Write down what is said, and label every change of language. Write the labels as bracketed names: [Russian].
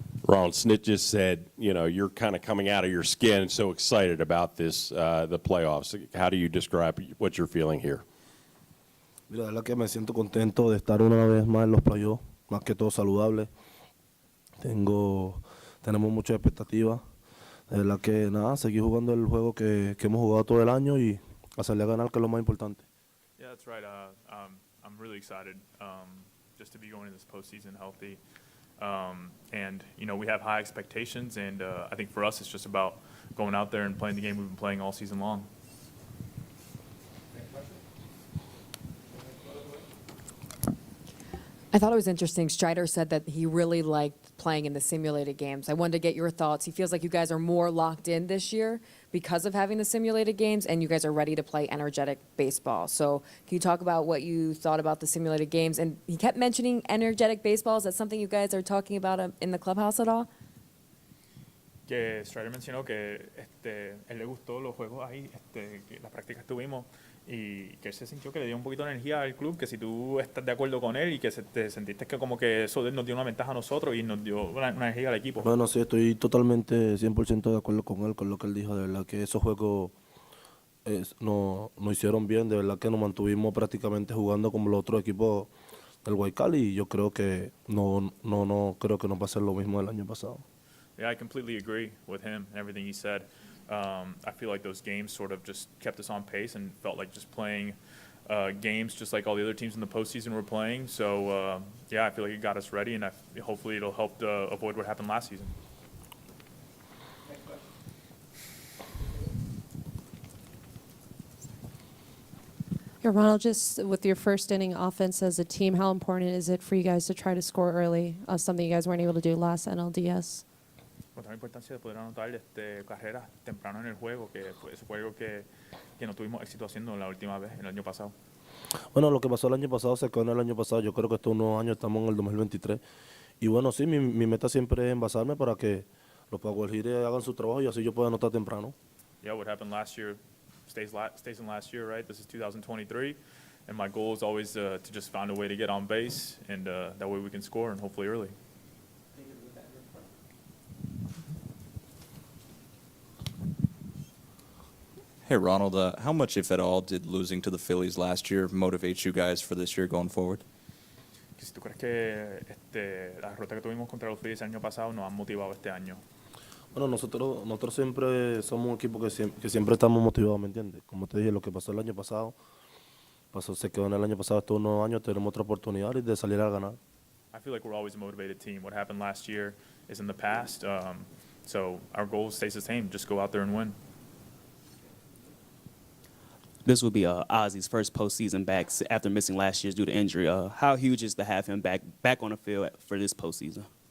[English] Ronald, Snit just said, you know, you're kind of coming out of your skin, so excited about this, the playoffs. How do you describe what you're feeling here? [Spanish] Mira, la verdad que me siento contento de estar una vez más en los playoffs, más que todo saludable. Tenemos muchas expectativas. De verdad que nada, seguir jugando el juego que hemos jugado todo el año y hacerle a ganar, que es lo más importante. [English] Yeah, that's right. I'm really excited just to be going into this postseason healthy. And, you know, we have high expectations, and I think for us it's just about going out there and playing the game we've been playing all season long. I thought it was interesting. Strider said that he really liked playing in the simulated games. I wanted to get your thoughts. He feels like you guys are more locked in this year because of having the simulated games, and you guys are ready to play energetic baseball. So can you talk about what you thought about the simulated games? And he kept mentioning energetic baseball. Is that something you guys are talking about in the clubhouse at all? [Spanish] Que Strider mencionó que él le gustó los juegos ahí, que las prácticas tuvimos, y que él se sintió que le dio un poquito de energía al club, que si tú estás de acuerdo con él y que te sentiste que como que eso nos dio una ventaja a nosotros y nos dio una energía al equipo. Bueno, sí, estoy totalmente 100% de acuerdo con él, con lo que él dijo. De verdad que esos juegos nos hicieron bien, de verdad que nos mantuvimos prácticamente jugando como los otros equipos del Guaycali, y yo creo que no creo que nos va a ser lo mismo del año pasado. [English] Yeah, I completely agree with him and everything he said. I feel like those games sort of just kept us on pace and felt like just playing games just like all the other teams in the postseason were playing. So, yeah, I feel like it got us ready, and hopefully it'll help avoid what happened last season. Yeah, Ronald, just with your first inning offense as a team, how important is it for you guys to try to score early, something you guys weren't able to do last NLDS? [Spanish] La importancia de poder anotar carreras temprano en el juego, que fue algo que no tuvimos éxito haciendo la última vez, el año pasado. Bueno, lo que pasó el año pasado se quedó en el año pasado. Yo creo que estos nuevos años estamos en el 2023. Y bueno, sí, mi meta siempre es envasarme para que los Power Hitters hagan su trabajo y así yo pueda anotar temprano. [English] Yeah, what happened last year stays in last year, right? This is 2023, and my goal is always to just find a way to get on base, and that way we can score, and hopefully early. Hey, Ronald, how much, if at all, did losing to the Phillies last year motivate you guys for this year going forward? [Spanish] Si tú crees que la derrota que tuvimos contra los Phillies el año pasado nos ha motivado este año. Bueno, nosotros siempre somos un equipo que siempre estamos motivados, ¿me entiendes? Como te dije, lo que pasó el año pasado, se quedó en el año pasado, estos nuevos años tenemos otra oportunidad de salir a ganar. [English] I feel like we're always a motivated team. What happened last year is in the past, so our goal stays the same, just go out there and win. This will be Ozzy's first postseason back after missing last year's due to injury. How huge is to have him back on the field for this postseason?